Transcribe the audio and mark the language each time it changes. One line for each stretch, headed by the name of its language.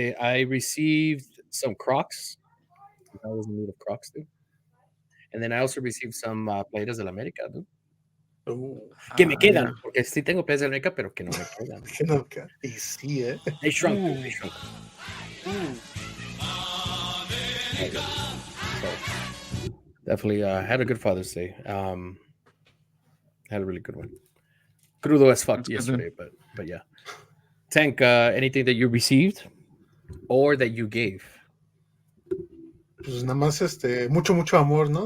English: I received some Crocs. I was in need of Crocs, dude. And then I also received some
Spanish: playeras de la América,
English: dude.
Spanish: Que me quedan, porque sí tengo playeras de la América, pero que no me quedan. Que no, y sí,
English: They shrunk, dude. They shrunk. So, definitely had a good Father's Day. Had a really good one.
Spanish: Crudo
English: as fuck yesterday, but yeah. Tank, anything that you received or that you gave?
Spanish: Pues nada más mucho amor, ¿no?